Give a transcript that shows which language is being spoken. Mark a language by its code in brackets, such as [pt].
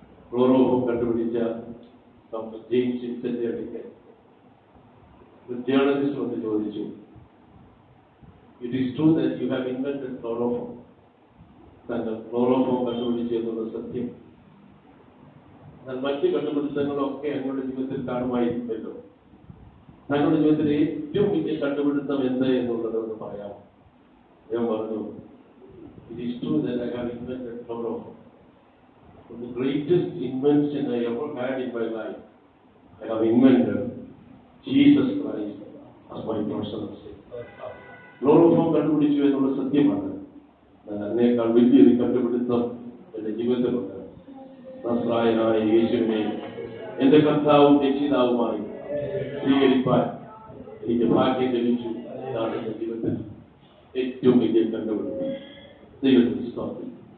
[ml] Chloroform കണ്ടുപിടിച്ച doctor James Vincent അടുക്കൽ ഒരു ജേർണലിസ്റ്റ് വന്ന് ചോദിച്ചു, [en] it is true that you have invented chloroform, [ml] താങ്കൾ ക്ലോറോഫോം കണ്ടുപിടിച്ചു എന്നുള്ള സത്യം. എന്നാൽ മറ്റ് കണ്ടുപിടുത്തങ്ങളൊക്കെ ഞങ്ങളുടെ ജീവിതത്തിൽ കാണുമായിരിക്കുമല്ലോ. താങ്കളുടെ ജീവിതത്തിൽ ഏറ്റവും വലിയ കണ്ടുപിടുത്തം എന്ത് എന്നുള്ളതെന്ന് പറയാം. ഞാൻ പറഞ്ഞു, [en] It is true that I have invented chloroform. The greatest invention I ever had in my life, I have invented Jesus Christ as my personal Savior. [ml] Chloroform കണ്ടുപിടിച്ചു എന്നുള്ള സത്യമാണ്. അതിനേക്കാൾ വലിയൊരു കണ്ടുപിടുത്തം എന്റെ ജീവിതത്തിലുണ്ട്. നസ്രായനായ യേശുവിനെ എന്റെ കർത്താവും രക്ഷിതാവുമായി സ്വീകരിക്കാൻ എനിക്ക് ഭാഗ്യം ലഭിച്ചു. ഇതാണ് എന്റെ ജീവിതത്തിൽ ഏറ്റവും വലിയ കണ്ടുപിടുത്തം. ദൈവത്തിന് സ്തോത്രം.